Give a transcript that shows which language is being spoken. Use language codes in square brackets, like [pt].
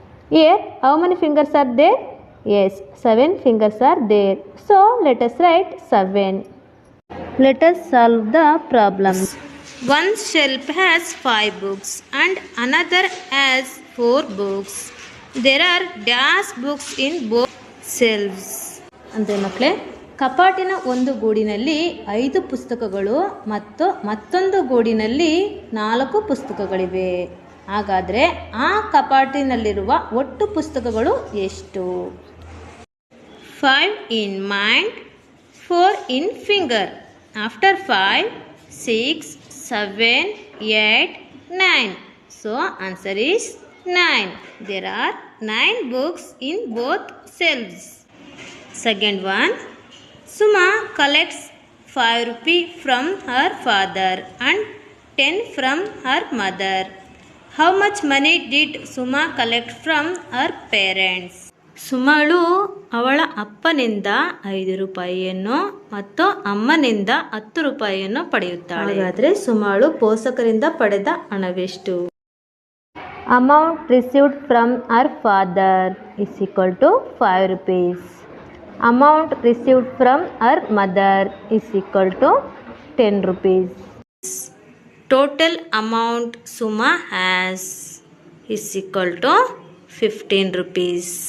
[en] Here, how many fingers are there? Yes, 7 fingers are there. So, let us write 7. Let us solve the problems. One shelf has 5 books and another has 4 books. There are dash books in both shelves. [kn] ಅಂದರೆ ಮಕ್ಕಳೇ, ಕಪಾಟಿನ ಒಂದು ಗೂಡಿನಲ್ಲಿ 5 ಪುಸ್ತಕಗಳು ಮತ್ತು ಮತ್ತೊಂದು ಗೂಡಿನಲ್ಲಿ 4 ಪುಸ್ತಕಗಳಿವೆ. ಹಾಗಾದರೆ ಆ ಕಪಾಟಿನಲ್ಲಿರುವ ಒಟ್ಟು ಪುಸ್ತಕಗಳು ಎಷ್ಟು? [en] 5 in mind, 4 in finger. After 5, 6, 7, 8, 9. So answer is 9. There are 9 books in both shelves. Second one, Suma collects 5 rupees from her father and 10 from her mother. How much money did Suma collect from her parents? [kn] ಸುಮಳು ಅವಳ ಅಪ್ಪನಿಂದ 5 ರೂಪಾಯಿಯನ್ನು ಮತ್ತು ಅಮ್ಮನಿಂದ 10 ರೂಪಾಯಿಯನ್ನು ಪಡೆಯುತ್ತಾಳೆ. ಹಾಗಾದರೆ ಸುಮಳು ಪೋಷಕರಿಂದ ಪಡೆದ ಹಣವೆಷ್ಟು? [en] Amount received from her father is equal to 5 rupees. Amount received from her mother is equal to 10 rupees. Total amount Suma has is equal to 15 rupees.